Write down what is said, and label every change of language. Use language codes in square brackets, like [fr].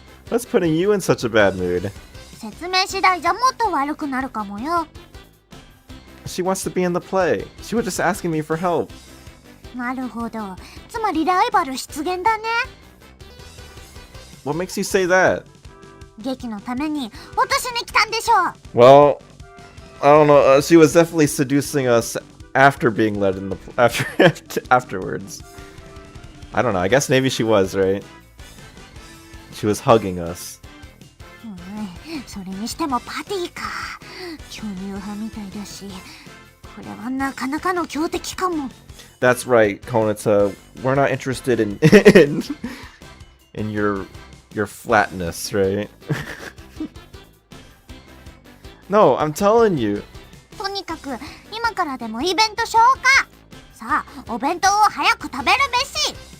[en] What's putting you in such a bad mood? [ja] 説明次第じゃもっと悪くなるかもよ。 [en] She wants to be in the play. She was just asking me for help. [ja] なるほど。つまりライバル出現だね。 [en] What makes you say that? [ja] 劇のために落としに来たんでしょう。 [en] Well, I don't know. She was definitely seducing us after being led in the afterwards. I don't know. I guess maybe she was, right? She was hugging us. [ja] それにしてもパティか。巨乳派みたいだし、これはなかなかの強敵かも。 [en] That's right, Konata. We're not interested in in your flatness, right? No, I'm telling you. [ja] とにかく今からでもイベント消化。さあ、お弁当を早く食べるべし。